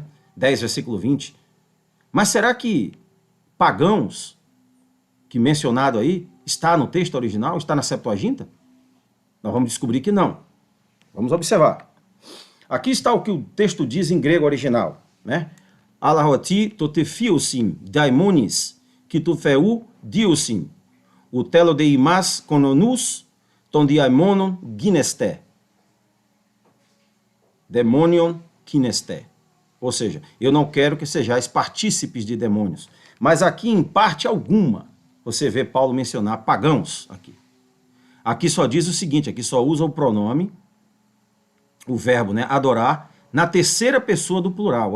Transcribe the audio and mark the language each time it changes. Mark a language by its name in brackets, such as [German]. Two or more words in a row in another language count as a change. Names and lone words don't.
[Portuguese] 10, versículo 20. Mas será que pagãos, que mencionado aí, Está no texto original? Está na Septuaginta? Nós vamos descobrir que não. Vamos observar. Aqui está o que o texto diz em grego original, né? Alahoti totefiosim daimonis kitufeu diosim o telo deimas kononus ton daimonon gineste. Demonion kineste. Ou seja, eu não quero que sejais partícipes de demônios. Mas aqui, em parte alguma, você vê Paulo mencionar pagãos aqui. Aqui só diz o seguinte, aqui só usa o pronome, o verbo, né, adorar, na terceira pessoa do plural.